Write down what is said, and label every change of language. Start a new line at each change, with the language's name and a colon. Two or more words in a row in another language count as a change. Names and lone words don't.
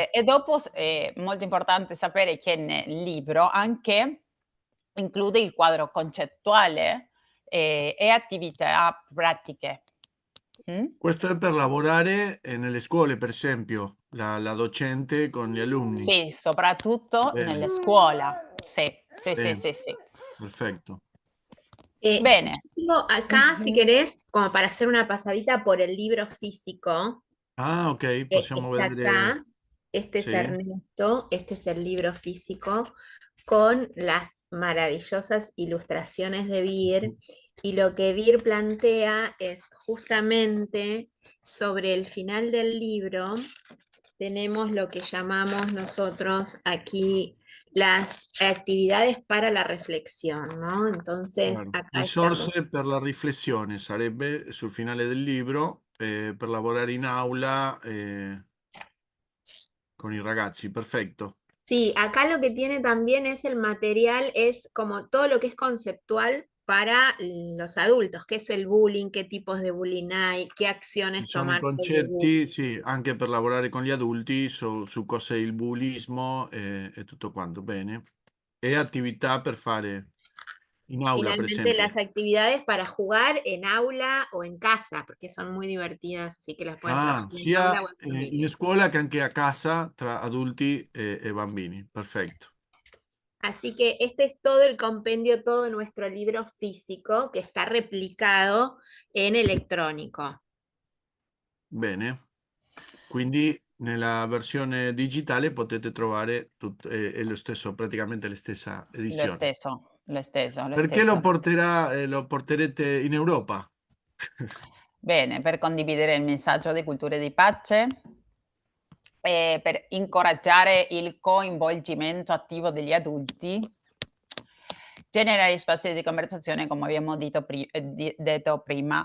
Italian: E dopo molto importante sapere che nel libro anche include il quadro concettuale, e attività pratiche. Questo è per lavorare nelle scuole, per esempio, la docente con gli alunni. Sì, soprattutto Bene, nelle scuola. Sì, sì, sì, sì, sì, sì. perfetto. Bene.
Spanish: Yo tengo acá, si Mh-mh. querés, como para hacer una pasadita por el libro físico, Ah, ok, que
Italian: possiamo
Spanish: está
Italian: vedere.
Spanish: acá. Este es
Italian: Sì,
Spanish: Ernesto, este es el libro físico con las maravillosas ilustraciones de Vir. Y lo que Vir plantea es justamente sobre el final del libro, tenemos lo que llamamos nosotros aquí las actividades para la reflexión, ¿no? Entonces,
Italian: Chiaro.
Spanish: acá estamos.
Italian: Risorse per la riflessione sarebbe sul finale del libro, per lavorare in aula con i ragazzi, perfetto.
Spanish: Sí, acá lo que tiene también es el material, es como todo lo que es conceptual para los adultos, qué es el bullying, qué tipos de bullying hay, qué
Italian: Ci
Spanish: acciones
Italian: sono i
Spanish: tomar sobre el bullying.
Italian: concetti, sì, anche per lavorare con gli adulti su cos'è il bullismo e tutto quanto, bene. E attività per fare in aula, per
Spanish: Finalmente,
Italian: esempio.
Spanish: las actividades para jugar en aula o en casa, porque son muy divertidas, así que las pueden trabajar Ah, en aula
Italian: sia
Spanish: o en
Italian: in
Spanish: familia.
Italian: scuola che anche a casa tra adulti e bambini, perfetto.
Spanish: Así que este es todo el compendio, todo nuestro libro físico que está replicado en electrónico.
Italian: Bene. Quindi nella versione digitale potete trovare è lo stesso, praticamente la stessa Lo edizione. stesso, lo stesso, lo Perché lo stesso. lo porterete in Europa? Bene, per condividere il messaggio di culture di pace, per incoraggiare il coinvolgimento attivo degli adulti, generare spazi di conversazione, come abbiamo detto prima.